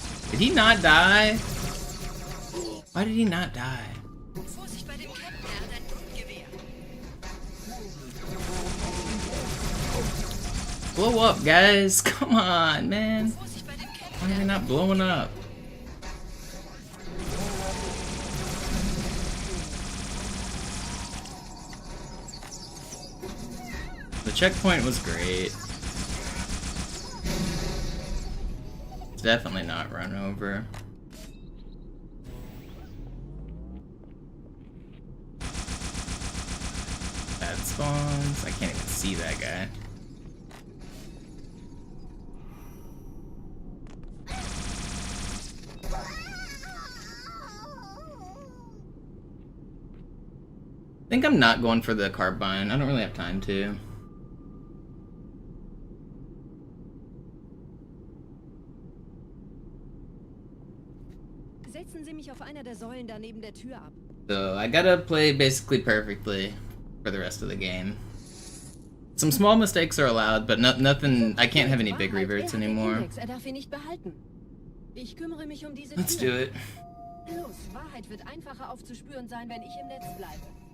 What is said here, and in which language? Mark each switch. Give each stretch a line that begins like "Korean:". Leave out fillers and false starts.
English: Did he not die? Why did he not die?
German: Vorsicht bei dem Captain, er hat ein Blutgewehr.
English: Blow up, guys! Come on, man!
German: Vorsicht bei dem Captain.
English: Why are they not blowing up? The checkpoint was great. It's definitely not run over. Bad spawns. I can't even see that guy. I think I'm not going for the carbine. I don't really have time to.
German: Setzen Sie mich auf einer der Säulen da neben der Tür ab.
English: So I gotta play basically perfectly for the rest of the game. Some small mistakes are allowed, but nothing. I can't have any big reverts anymore.
German: Er darf ihn nicht behalten. Ich kümmere mich um diese
English: Let's
German: Tür.
English: do it.
German: Los, Wahrheit wird einfacher aufzuspüren sein, wenn ich im Netz bleibe.